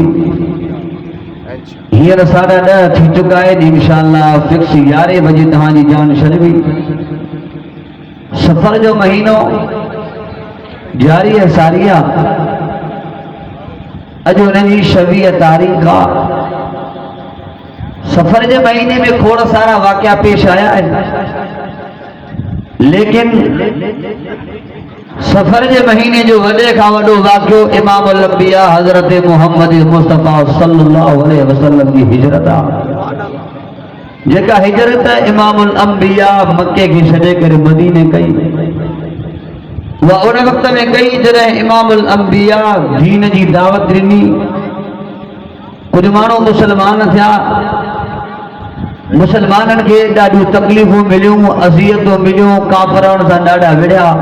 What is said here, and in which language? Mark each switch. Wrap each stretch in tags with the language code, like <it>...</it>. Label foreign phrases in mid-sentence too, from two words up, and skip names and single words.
<sd>हींअर 10:30 थी चुका आहिनि, इंशाअल्लाह फिक्स 11 बजे तव्हांजी जान छॾबी। सफ़र जो महीनो जारी है सारिया, अॼु उनजी 26 तारीख़ आहे। सफ़र जे महीने में खोड़ सारा वाक़िया पेश आया है, लेकिन सफ़र जे महीने जो वॾे खां वॾो वाक़ियो</sd> <ar>إمام الأنبياء</ar> <sd>हज़रत मुहम्मद मुस्तफ़ा</sd> <ar>صلى الله عليه وسلم</ar> <sd>जी हिजरत आहे। जेका हिजरत</sd> <ar>إمام الأنبياء</ar> <sd>मक्के खे छॾे करे मदीने कई,</sd> <hi>वह उन वक्त में</hi> <sd>कई जॾहिं</sd> <ar>إمام الأنبياء</ar> <sd>दीन जी दावत ॾिनी। कुछ माण्हू मुसलमान थिया, मुसलमाननि खे ॾाढियूं तकलीफ़ूं मिलियूं, अज़ियतूं मिलियूं, काफ़रनि सां ॾाढा विढ़िया।</sd>